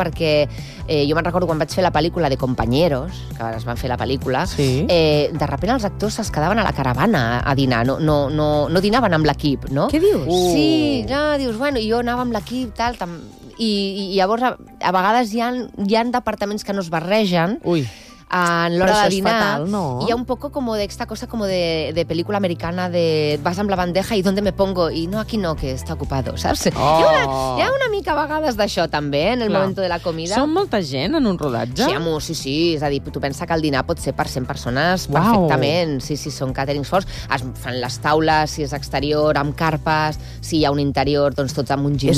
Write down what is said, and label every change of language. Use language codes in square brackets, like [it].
[ca] Perquè jo me'n recordo quan vaig fer la pel·lícula de Compañeros, que es van fer la pel·lícula, de sobte els actors es quedaven a la caravana a dinar, no dinaven amb l'equip, no? Què dius? Sí, no, dius, bueno, jo anava amb l'equip, tal, i llavors a vegades hi ha departaments que no es barregen. Ui. En l'hora de dinar, fatal, no? [es] Hi ha un poco como de esta cosa como de película americana de vas amb la bandeja i ¿dónde me pongo? I no, aquí no, que está ocupado, saps? [ca] Hi ha una mica a vegades d'això també, [es] en el momento de la comida. [ca] Són molta gent en un rodatge? Sí, amo, sí, és a dir, tu pensa que el dinar pot ser per 100 persones perfectament, sí, són càterings forts, es fan les taules si és exterior, amb carpes, si hi ha un interior, doncs tots amb un gimnàs.